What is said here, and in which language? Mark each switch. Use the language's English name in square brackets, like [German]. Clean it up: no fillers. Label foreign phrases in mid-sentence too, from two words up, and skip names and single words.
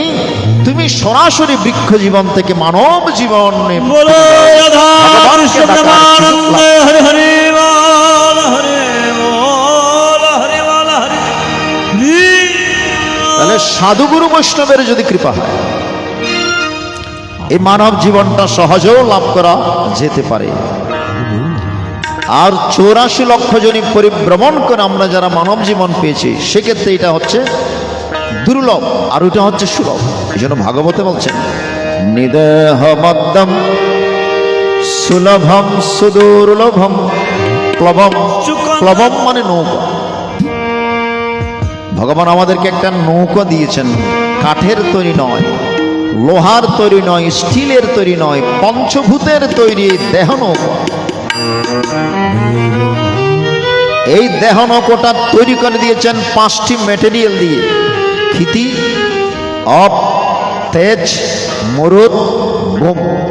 [Bangla] তুমি সরাসরি বৃক্ষ জীবন থেকে মানব জীবনে তাহলে সাধুগুরু বৈষ্ণবের যদি কৃপা হয় এই মানব জীবনটা সহজেও লাভ করা যেতে পারে। আর 84 লক্ষ জনী পরিভ্রমণ করে আমরা যারা মানব জীবন পেয়েছি সেক্ষেত্রে এটা হচ্ছে দুর্লভ আর ওটা হচ্ছে সুলভ। এই জন্য ভাগবতে বলছেন [Sanskrit] নিদেহ মধ্যম সুলভম সুদুর্লভম প্লবম। [Bangla] প্লবম মানে নৌকা। ভগবান আমাদেরকে একটা নৌকা দিয়েছেন, কাঠের তৈরি নয়, লোহার তৈরি নয়, স্টিলের তৈরি নয়, পঞ্চভূতের তৈরি দেহ নৌকা। এই দেহ নৌকাটা তৈরি করে দিয়েছেন 5টি ম্যাটেরিয়াল দিয়ে, ক্ষিতি, অপ, তেজ, মরুদ, বোম।